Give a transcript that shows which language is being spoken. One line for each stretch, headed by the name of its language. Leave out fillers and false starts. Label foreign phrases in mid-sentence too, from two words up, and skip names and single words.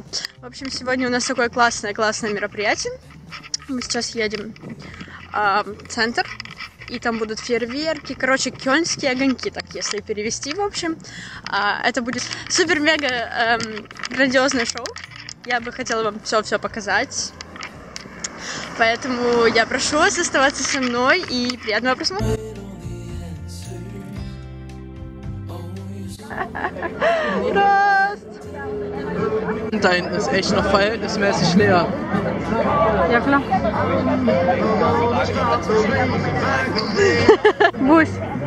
Russian: В общем, сегодня у нас такое классное мероприятие. Мы сейчас едем в центр, и там будут фейерверки, короче, кёльнские огоньки, так если перевести, в общем. Это будет супер-мега грандиозное шоу. Я бы хотела вам все показать. Поэтому я прошу вас оставаться со мной и приятного просмотра.
German: Da hinten ist echt noch verhältnismäßig leer. Ja, klar. Wo ist?